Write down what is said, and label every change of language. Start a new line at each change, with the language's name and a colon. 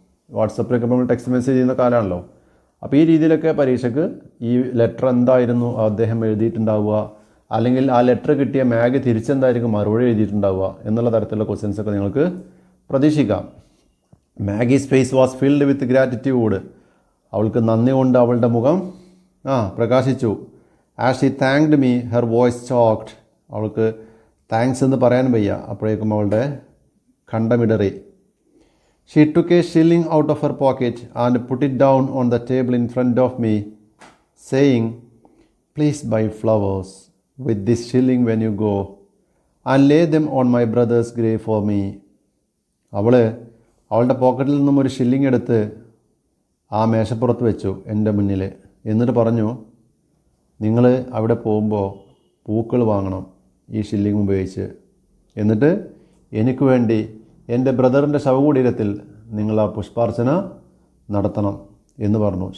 Malayalam: വാട്സപ്പിലൊക്കെ നമ്മൾ text message ചെയ്യുന്ന കാലമാണല്ലോ. അപ്പോൾ ഈ രീതിയിലൊക്കെ പരീക്ഷയ്ക്ക് ഈ ലെറ്റർ എന്തായിരുന്നു അദ്ദേഹം എഴുതിയിട്ടുണ്ടാവുക, അല്ലെങ്കിൽ ആ ലെറ്റർ കിട്ടിയ മാഗി തിരിച്ചെന്തായിരിക്കും മറുപടി എഴുതിയിട്ടുണ്ടാവുക എന്നുള്ള തരത്തിലുള്ള ക്വസ്റ്റ്യൻസൊക്കെ നിങ്ങൾക്ക് പ്രതീക്ഷിക്കാം.
English: Maggie's face was filled with gratitude,
Malayalam: അവൾക്ക് നന്ദി കൊണ്ട് അവളുടെ മുഖം പ്രകാശിച്ചു.
English: as she thanked me her voice choked,
Malayalam: അവൾക്ക് താങ്ക്സ് എന്ന് പറയാൻ വയ്യ, അപ്പോഴേക്കും അവളുടെ കണ്ടമിടറി.
English: She took a shilling out of her pocket and put it down on the table in front of me, saying, "Please buy flowers with this shilling when you go, and lay them on my brother's grave for me."
Malayalam: അവളുടെ പോക്കറ്റിൽ നിന്നും ഒരു shilling എടുത്ത് ആ മേശപ്പുറത്ത് വെച്ചു എൻ്റെ മുന്നിൽ. എന്നിട്ട് പറഞ്ഞു, നിങ്ങൾ അവിടെ പോകുമ്പോൾ പൂക്കൾ വാങ്ങണം ഈ ഷില്ലിംഗ് ഉപയോഗിച്ച്. എന്നിട്ട് എനിക്ക് വേണ്ടി എൻ്റെ ബ്രദറിൻ്റെ ശവകുടീരത്തിൽ നിങ്ങൾ ആ പുഷ്പാർച്ചന നടത്തണം എന്ന് പറഞ്ഞു.